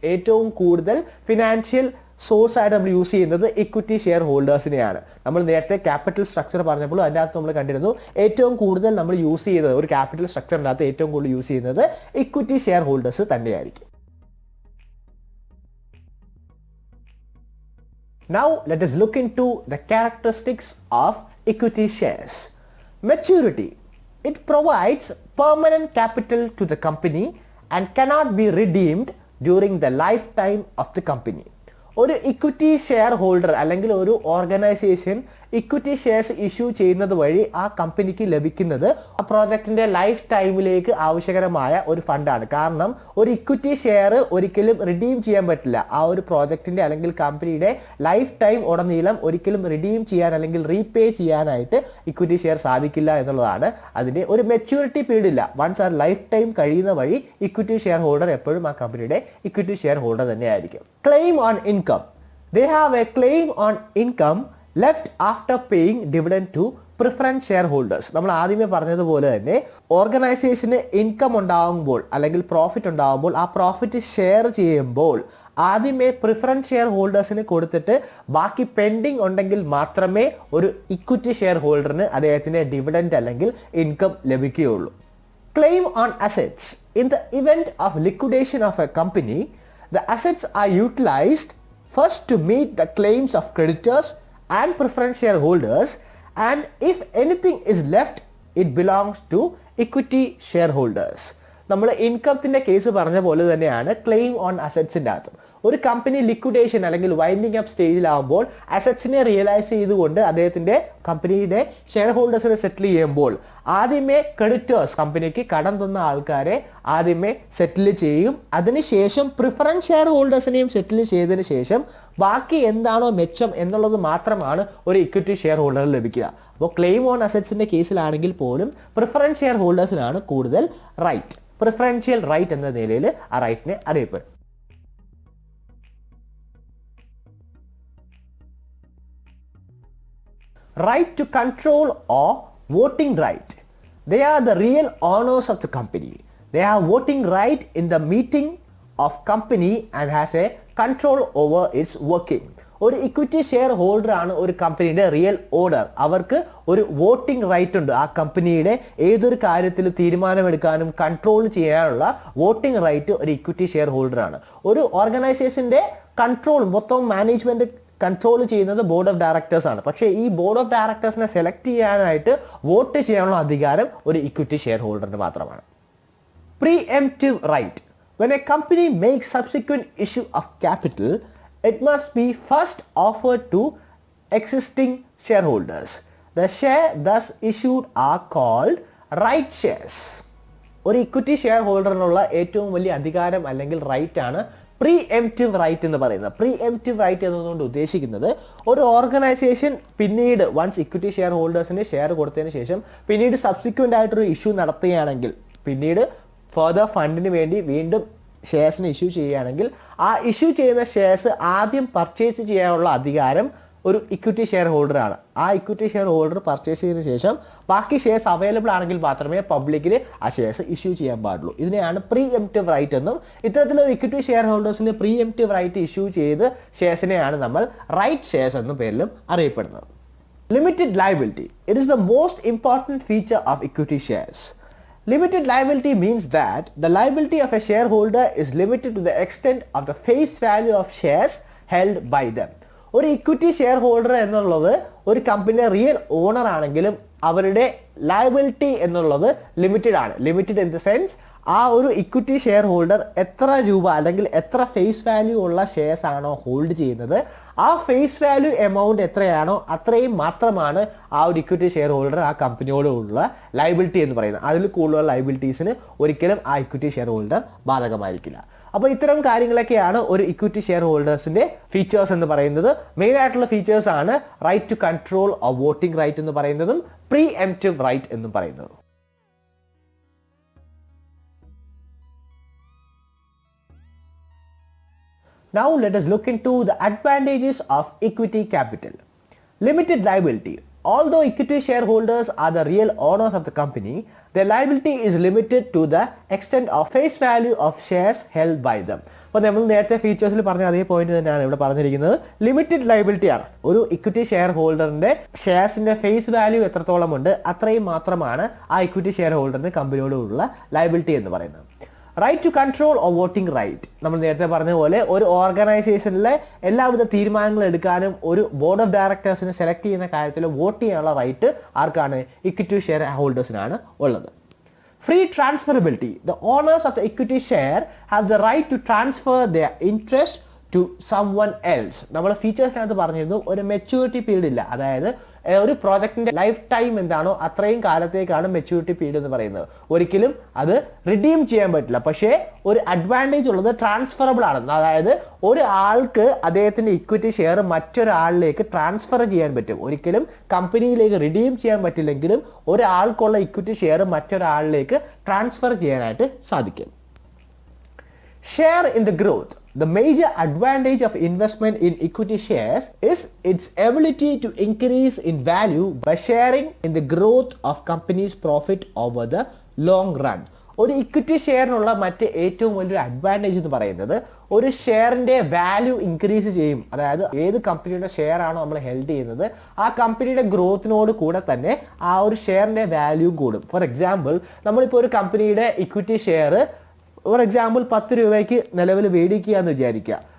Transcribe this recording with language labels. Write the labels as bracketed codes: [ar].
[ml] ഏറ്റവും കൂടുതൽ financial source ആയിട്ട് നമ്മൾ യൂസ് ചെയ്യുന്നത് ഇക്വിറ്റി ഷെയർ ഹോൾഡേഴ്സിനെയാണ്. നമ്മൾ നേരത്തെ ക്യാപിറ്റൽ സ്ട്രക്ചർ പറഞ്ഞപ്പോൾ അതിൻ്റെ അകത്ത് നമ്മൾ കണ്ടിരുന്നു ഏറ്റവും കൂടുതൽ നമ്മൾ യൂസ് ചെയ്യുന്നത് ഒരു ക്യാപിറ്റൽ സ്ട്രക്ചറിൻ്റെ അകത്ത് ഏറ്റവും കൂടുതൽ യൂസ് ചെയ്യുന്നത് ഇക്വിറ്റി ഷെയർ ഹോൾഡേഴ്സ് തന്നെയായിരിക്കും. [en] Now let us look into the characteristics of equity shares. Maturity. It provides permanent capital to the company and cannot be redeemed during the lifetime of the company. [ml] ഒരു equity share holder അല്ലെങ്കിൽ ഒരു organisation equity shares issue ചെയ്യുന്നത് വഴി ആ കമ്പനിക്ക് ലഭിക്കുന്നത് ആ പ്രോജക്റ്റിന്റെ ലൈഫ് ടൈമിലേക്ക് ആവശ്യകരമായ ഒരു ഫണ്ടാണ്. കാരണം ഒരു ഇക്വിറ്റി ഷെയർ ഒരിക്കലും റിഡീം ചെയ്യാൻ പറ്റില്ല. ആ ഒരു പ്രോജക്റ്റിന്റെ അല്ലെങ്കിൽ കമ്പനിയുടെ ലൈഫ് ടൈം ഉടനീളം ഒരിക്കലും റിഡീം ചെയ്യാൻ അല്ലെങ്കിൽ റീപേ ചെയ്യാനായിട്ട് ഇക്വിറ്റി ഷെയർ സാധിക്കില്ല എന്നുള്ളതാണ് അതിന്റെ ഒരു മെച്യൂരിറ്റി പീരീഡ് ഇല്ല. വൺസ് ആ ലൈഫ് ടൈം കഴിയുന്ന വഴി ഇക്വിറ്റി ഷെയർ ഹോൾഡർ എപ്പോഴും ആ കമ്പനിയുടെ ഇക്വിറ്റി ഷെയർ ഹോൾഡർ തന്നെയായിരിക്കും. [en] Claim on income. They have a claim on income left after paying dividend to preference shareholders. [ml] നമ്മൾ ആദ്യമേ പറഞ്ഞതുപോലെ തന്നെ ഓർഗനൈസേഷന് ഇൻകം ഉണ്ടാകുമ്പോൾ അല്ലെങ്കിൽ പ്രോഫിറ്റ് ഉണ്ടാകുമ്പോൾ ആ പ്രോഫിറ്റ് ഷെയർ ചെയ്യുമ്പോൾ ആദ്യമേ പ്രിഫറൻസ് ഷെയർ ഹോൾഡേഴ്സിന് കൊടുത്തിട്ട് ബാക്കി പെൻഡിങ് ഉണ്ടെങ്കിൽ മാത്രമേ ഒരു ഇക്വിറ്റി ഷെയർ ഹോൾഡറിന് അദ്ദേഹത്തിന് ഡിവിഡൻഡ് അല്ലെങ്കിൽ ഇൻകം ലഭിക്കുകയുള്ളൂ. [en] Claim on assets. In the event of liquidation of a company, the assets are utilized first to meet the claims of creditors and preference shareholders, and if anything is left, it belongs to equity shareholders. [ml] നമ്മൾ ഇൻകത്തിന്റെ case പറഞ്ഞ പോലെ തന്നെയാണ് claim on അസറ്റ്സിൻ്റെ അകത്തും. ഒരു company liquidation അല്ലെങ്കിൽ winding up സ്റ്റേജിലാവുമ്പോൾ അസറ്റ്സിനെ realise ചെയ്തുകൊണ്ട് അദ്ദേഹത്തിന്റെ കമ്പനിയുടെ ഷെയർ ഹോൾഡേഴ്സിനെ സെറ്റിൽ ചെയ്യുമ്പോൾ ആദ്യമേ ക്രെഡിറ്റേഴ്സ് കമ്പനിക്ക് കടം തന്ന ആൾക്കാരെ ആദ്യമേ സെറ്റിൽ ചെയ്യും. അതിനുശേഷം പ്രിഫറൻസ് ഷെയർ ഹോൾഡേഴ്സിനെയും സെറ്റിൽ ചെയ്തതിന് ശേഷം ബാക്കി എന്താണോ മെച്ചം എന്നുള്ളത് മാത്രമാണ് ഒരു ഇക്വിറ്റി ഷെയർ ഹോൾഡറിന് ലഭിക്കുക. അപ്പോൾ ക്ലെയിം ഓൺ അസറ്റ്സിന്റെ കേസിലാണെങ്കിൽ പോലും പ്രിഫറൻസ് ഷെയർ ഹോൾഡേഴ്സിനാണ് കൂടുതൽ റൈറ്റ്. പ്രിഫറൻഷ്യൽ റൈറ്റ് എന്ന നിലയിൽ ആ റൈറ്റിനെ അറിയപ്പെടും. [en] Right to control or voting right. They are the real owners of the company. They have voting right in the meeting of company and has a control over its working. [ml] ഒരു equity share holder ആണ് ഒരു കമ്പനിയുടെ real owner. അവർക്ക് ഒരു voting right ഉണ്ട്. ആ കമ്പനിയുടെ ഏതൊരു കാര്യത്തിൽ തീരുമാനമെടുക്കാനും കൺട്രോൾ ചെയ്യാനുള്ള വോട്ടിംഗ് റൈറ്റ് ഒരു ഇക്വിറ്റി ഷെയർ ഹോൾഡർ ആണ്. ഒരു ഓർഗനൈസേഷന്റെ കൺട്രോൾ മൊത്തം മാനേജ്മെന്റ് കൺട്രോൾ ചെയ്യുന്നത് ബോർഡ് ഓഫ് ഡയറക്ടേഴ്സ് ആണ്. പക്ഷേ ഈ ബോർഡ് ഓഫ് ഡയറക്ടേഴ്സിനെ സെലക്ട് ചെയ്യാനായിട്ട് വോട്ട് ചെയ്യാനുള്ള അധികാരം ഒരു ഇക്വിറ്റി ഷെയർ ഹോൾഡറിന് മാത്രമാണ്. [en] Preemptive right. When a company makes subsequent issue of capital, it must be first offered to existing shareholders. The share thus issued are called right shares. [ml] ഒരു equity share ഹോൾഡറിനുള്ള ഏറ്റവും വലിയ അധികാരം അല്ലെങ്കിൽ right ആണ് pre-emptive right എന്ന് പറയുന്നത്. Pre-emptive right എന്നതുകൊണ്ട് ഉദ്ദേശിക്കുന്നത് ഒരു ഓർഗനൈസേഷൻ പിന്നീട് വൺസ് ഇക്വിറ്റി ഷെയർ ഹോൾഡേഴ്സിന് ഷെയർ കൊടുത്തതിന് ശേഷം പിന്നീട് സബ്സിക്വൻ്റ് ആയിട്ടൊരു ഇഷ്യൂ നടത്തുകയാണെങ്കിൽ പിന്നീട് ഫർദർ ഫണ്ടിന് വേണ്ടി വീണ്ടും ഷെയർസിന് ഇഷ്യൂ ചെയ്യുകയാണെങ്കിൽ ആ ഇഷ്യൂ ചെയ്യുന്ന ഷെയർസ് ആദ്യം പർച്ചേസ് ചെയ്യാനുള്ള അധികാരം ഒരു ഇക്വിറ്റി ഷെയർ ഹോൾഡറാണ്. ആ ഇക്വിറ്റി ഷെയർ ഹോൾഡർ പർച്ചേസ് ചെയ്തതിനു ശേഷം ബാക്കി ഷെയർസ് അവൈലബിൾ ആണെങ്കിൽ മാത്രമേ പബ്ലിക്കിന് ആ ഷെയർസ് ഇഷ്യൂ ചെയ്യാൻ പാടുള്ളൂ. ഇതിനെയാണ് പ്രീഎംപ്റ്റീവ് റൈറ്റ് എന്നും ഇത്തരത്തിലൊരു equity share ഹോൾഡേഴ്സിന് pre-emptive right issue ചെയ്ത് ഷെയർസിനെയാണ് നമ്മൾ റൈറ്റ് ഷെയർസ് എന്ന പേരിലും അറിയപ്പെടുന്നത്. Limited liability. [en] It is the most important feature of equity shares. Limited liability means that the liability of a shareholder is limited to the extent of the face value of shares held by them. [ml] ഒരു equity share holder എന്നുള്ളത് ഒരു കമ്പനിയുടെ real owner ആണെങ്കിലും അവരുടെ liability എന്നുള്ളത് limited ആണ്. Limited in the sense ആ ഒരു ഇക്വിറ്റി ഷെയർ ഹോൾഡർ എത്ര രൂപ അല്ലെങ്കിൽ എത്ര ഫേസ് വാല്യൂ ഉള്ള ഷെയർസ് ആണോ ഹോൾഡ് ചെയ്യുന്നത് ആ ഫേസ് വാല്യൂ എമൗണ്ട് എത്രയാണോ അത്രയും മാത്രമാണ് ആ ഒരു ഇക്വിറ്റി ഷെയർ ഹോൾഡർ ആ കമ്പനിയോടുള്ള ലയബിലിറ്റി എന്ന് പറയുന്നത്. അതിൽ കൂടുതലുള്ള ലയബിലിറ്റീസിന് ഒരിക്കലും ആ ഇക്വിറ്റി ഷെയർ ഹോൾഡർ ബാധകമായിരിക്കില്ല. അപ്പോൾ ഇത്തരം കാര്യങ്ങളൊക്കെയാണ് ഒരു ഇക്വിറ്റി ഷെയർ ഹോൾഡേഴ്സിന്റെ ഫീച്ചേഴ്സ് എന്ന് പറയുന്നത്. മെയിൻ ആയിട്ടുള്ള ഫീച്ചേഴ്സ് ആണ് right to control or voting right എന്ന് പറയുന്നതും പ്രീഎംപ്റ്റീവ് റൈറ്റ് എന്നും പറയുന്നതും. [en] Now let us look into the advantages of equity capital. Limited liability. Although equity shareholders are the real owners of the company, their liability is limited to the extent of face value of shares held by them. [ml] അപ്പോൾ നമ്മൾ നേരത്തെ ഫീച്ചേഴ്സിൽ പറഞ്ഞ അതേ point തന്നെയാണ് ഇവിടെ പറഞ്ഞിരിക്കുന്നത്. Limited liability ആണ്. ഒരു ഇക്വിറ്റി ഷെയർ ഹോൾഡറിന്റെ ഷെയർസിന്റെ ഫേസ് വാല്യൂ എത്രത്തോളം ഉണ്ട് അത്രയും മാത്രമാണ് ആ ഇക്വിറ്റി ഷെയർ ഹോൾഡറിന് കമ്പനിയോടുള്ള ലയബിലിറ്റി എന്ന് പറയുന്നത്. [en] Right to control or voting right. [ml] നമ്മൾ നേരത്തെ പറഞ്ഞ പോലെ ഒരു ഓർഗനൈസേഷനിലെ എല്ലാവിധ തീരുമാനങ്ങൾ എടുക്കാനും ഒരു ബോർഡ് ഓഫ് ഡയറക്ടേഴ്സിനെ സെലക്ട് ചെയ്യുന്ന കാര്യത്തിൽ വോട്ട് ചെയ്യാനുള്ള റൈറ്റ് ആർക്കാണ്? ഇക്വിറ്റി ഷെയർ ഹോൾഡേഴ്സിനാണ് ഉള്ളത്. [en] Free transferability. The owners of the equity share have the right to transfer their interest to someone else. [ml] നമ്മൾ ഫീച്ചേഴ്സിനകത്ത് പറഞ്ഞിരുന്നു ഒരു മെച്യൂരിറ്റി പീരീഡ് ഇല്ല, അതായത് ഒരു പ്രോജക്റ്റിന്റെ ലൈഫ് ടൈം എന്താണോ അത്രയും കാലത്തേക്കാണ് മെച്യൂരിറ്റി പീരീഡ് എന്ന് പറയുന്നത്. ഒരിക്കലും അത് റിഡീം ചെയ്യാൻ പറ്റില്ല. പക്ഷേ ഒരു അഡ്വാൻറ്റേജ് ഉള്ളത് ട്രാൻസ്ഫറബിൾ ആണ്, അതായത് ഒരു ആൾക്ക് അദ്ദേഹത്തിന്റെ ഇക്വിറ്റി ഷെയർ മറ്റൊരാളിലേക്ക് ട്രാൻസ്ഫർ ചെയ്യാൻ പറ്റും. ഒരിക്കലും കമ്പനിയിലേക്ക് റിഡീം ചെയ്യാൻ പറ്റില്ലെങ്കിലും ഒരാൾക്കുള്ള ഇക്വിറ്റി ഷെയർ മറ്റൊരാളിലേക്ക് ട്രാൻസ്ഫർ ചെയ്യാനായിട്ട് സാധിക്കും. [en] Share in the growth. The major advantage of investment in equity shares is its ability to increase in value by sharing in the growth of company's profit over the long run. [ml] ഒരു equity ഷെയറിനുള്ള മറ്റ് ഏറ്റവും വലിയൊരു advantage എന്ന് പറയുന്നത് ഒരു ഷെയറിന്റെ value increase ചെയ്യും. അതായത് ഏത് കമ്പനിയുടെ ഷെയർ ആണോ നമ്മൾ ഹെൽഡ് ചെയ്യുന്നത് ആ കമ്പനിയുടെ ഗ്രോത്തിനോട് കൂടെ തന്നെ ആ ഒരു ഷെയറിന്റെ വാല്യൂ കൂടും. ഫോർ എക്സാമ്പിൾ, നമ്മളിപ്പോൾ ഒരു കമ്പനിയുടെ ഇക്വിറ്റി ഷെയർ ഫോർ എക്സാമ്പിൾ 10 രൂപയ്ക്ക് നിലവിൽ മേടിക്കുക എന്ന് വിചാരിക്കുക.